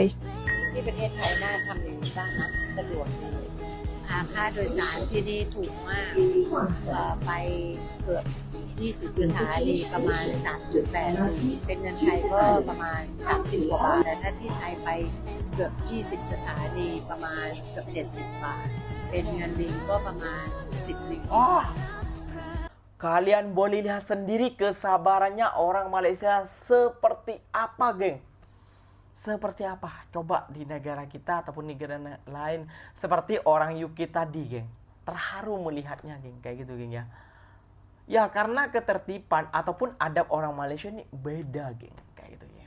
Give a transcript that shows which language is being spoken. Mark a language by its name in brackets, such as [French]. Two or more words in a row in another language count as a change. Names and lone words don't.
[Thai] ที่ประเทศไทยน่าทำอย่างนี้บ้างนะสะดวกดีค่าโดยสารที่นี่ถูกมากไปเกือบ20 สถานีประมาณ 3.8 เป็นเงินไทยก็ประมาณ30 กว่าบาทแต่ถ้าที่ไทยไปเกือบ20 สถานีประมาณเกือบ70 บาทเป็นเงินลิงก็ประมาณ10 ลิง [Indonesian] Oh, kalian boleh lihat sendiri kesabarannya orang Malaysia seperti apa, geng. Seperti apa? Coba di negara kita ataupun negara lain seperti orang UK tadi, geng. Terharu melihatnya, geng, kayak gitu, geng, ya. Ya, karena ketertiban ataupun adab orang Malaysia ini beda, geng, kayak gitu, geng.